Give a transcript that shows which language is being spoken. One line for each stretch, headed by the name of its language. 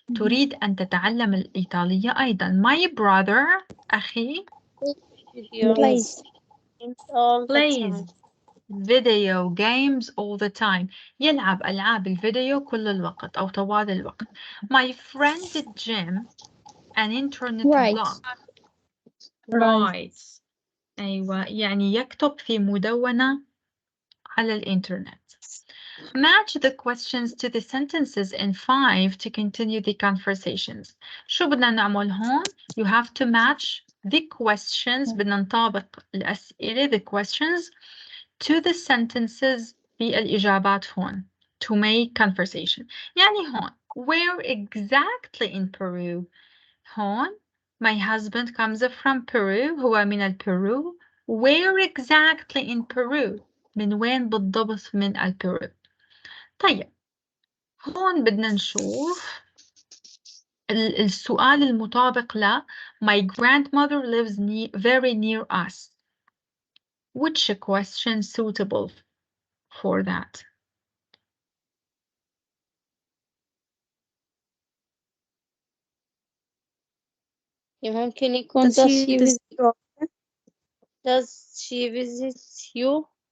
Arabic: تريد أن تتعلم الإيطالية أيضا.
English: My brother
Arabic: أخي
English: plays video games all the time.
Arabic: يلعب ألعاب الفيديو كل الوقت أو طوال الوقت.
English: My friend Jim an internet blog. Writes.
Arabic: أيوة يعني يكتب في مدونة على الإنترنت.
English: Match the questions to the sentences in 5 to continue the conversations.
Arabic: شو بدنا نعمل هون؟
English: You have to match the questions.
Arabic: بدنا نطابق الأسئلة
English: the questions to the sentences
Arabic: بالإجابات هون
English: to make conversation.
Arabic: يعني هون
English: where exactly in Peru?
Arabic: هون
English: my husband comes from Peru.
Arabic: هو من البيرو.
English: Where exactly in Peru? من وين بالضبط من البيرو؟ طيب هون بدنا نشوف السؤال المطابق ل my grandmother lives very near us. Which question suitable for that?
Arabic: ممكن يكون
English: does she visit you?